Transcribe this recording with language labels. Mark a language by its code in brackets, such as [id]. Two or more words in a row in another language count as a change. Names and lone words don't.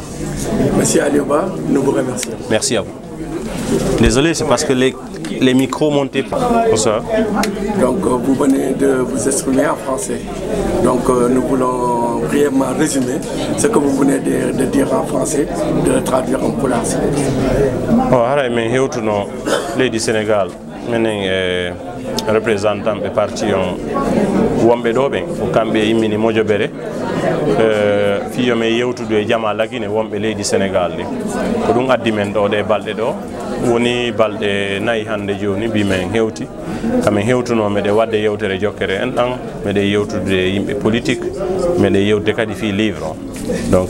[fr] Monsieur Alioba, nous vous remercions. Merci à vous. Désolé, c'est parce que les micros montaient pas. Pour ça. Donc vous venez de vous exprimer en français. Donc nous voulons brièvement résumer ce que vous venez de dire en français, de le traduire en pulaar. [ff] Haray men hewtuno leydi Sénégal minen représentant ɓe parti on wonɓe ɗo ɓen ko kamɓe immini Modiobere fiyomen yewtude e Jama Lagine wonɓe leydi Sénégal ɗi ko ɗum addi men ɗo ɗe balɗe ɗo woni balɗe 4 hande joni mbimen hewti kamen hewtuno meɗe wadde yewtere jokkere en ɗan meɗe yewtude yimɓe politique meɗe yewtude kadi fi livre o donc